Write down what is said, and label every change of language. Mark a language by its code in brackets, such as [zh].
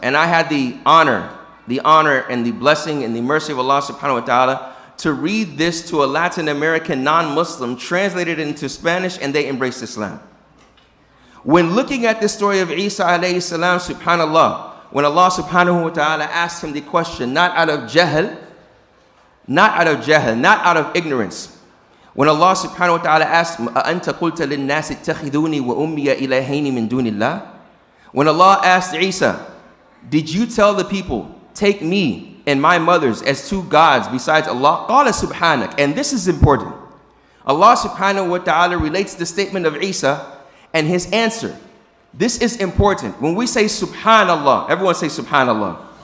[en] And I had the honor and the blessing and the mercy of Allah subhanahu wa ta'ala to read this to a Latin American non-Muslim, translated into Spanish, and they embraced Islam. When looking at the story of Isa alayhi salam, subhanallah, when Allah subhanahu wa ta'ala asked him the question, not out of jahl, not out of ignorance. When Allah subhanahu wa ta'ala asked, [ar] أَأَنْتَ قُلْتَ لِلنَّاسِ اتَّخِذُونِي وَأُمِّيَ إِلَهَيْنِ مِن دُونِ اللَّهِ. [en] When Allah asked Isa, did you tell the people, take me and my mothers as two gods besides Allah? Qala subhanak. And this is important. Allah subhanahu wa ta'ala relates the statement of Isa and his answer. This is important. When we say subhanallah, everyone say subhanallah.